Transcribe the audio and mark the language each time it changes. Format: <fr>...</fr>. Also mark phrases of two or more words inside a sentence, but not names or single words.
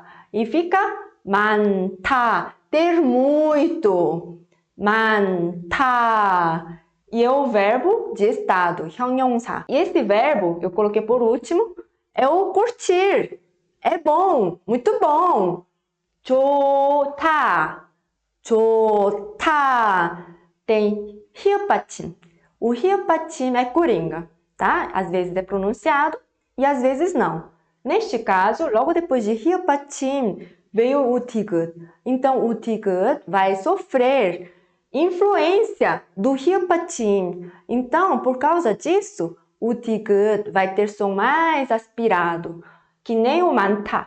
<pt>E fica 많다, ter muito. 많다. E é o verbo de estado, 형용사. E esse verbo, eu coloquei por último, é o curtir. É bom, muito bom.</pt> <ko>좋다, 좋다.</ko> <pt>Tem</pt> <ko>히읗 받침.</ko> <pt>O</pt> <ko>히읗 받침</ko> <pt>é coringa, tá? Às vezes é pronunciado e às vezes não. Neste caso, logo depois de</pt> <ko>히읗 받침,</ko> <pt>veio o 디귿. Então, o 디귿 vai sofrer influência do</pt> <ko>히읗 받침.</ko> <pt>Então, por causa disso, o 디귿 vai ter som mais aspirado, que nem o 많다.</pt>